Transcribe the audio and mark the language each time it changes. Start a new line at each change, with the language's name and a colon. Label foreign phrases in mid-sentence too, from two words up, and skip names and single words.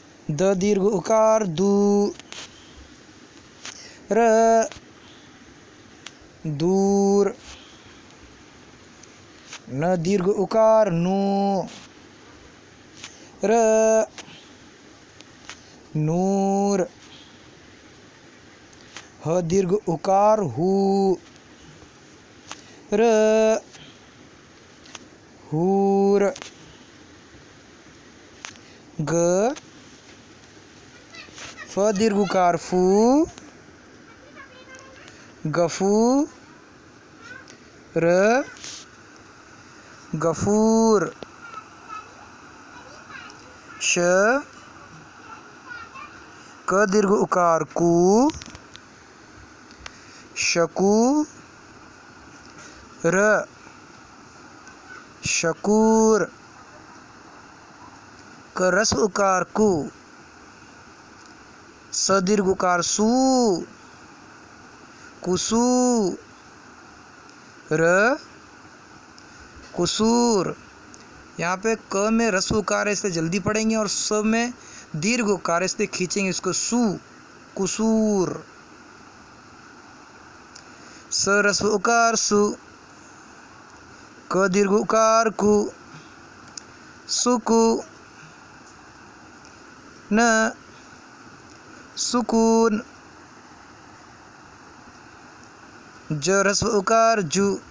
Hindi: द दीर्घ उकार दू, र दूर, न दीर्घ उकार नु, र नूर, ह दीर्घ उकार हू, र हूर, ग फ दीर्घ उकार फू, गफू, र गफूर, श क दीर्घ उकार कू, शकू, र शकूर, क रस्व उकार कु, स दीर्घ उकार सू, कुसू, र कुसूर। यहाँ पे क में रस्व उकार है इसलिए जल्दी पढ़ेंगे और स में दीर्घ उकार है इसलिए खींचेंगे इसको, सू, कुसूर। स रस्व उकार सु, क दीर्घ उकार कु, सुकु, न सुकून, ज रस्व उकार जु,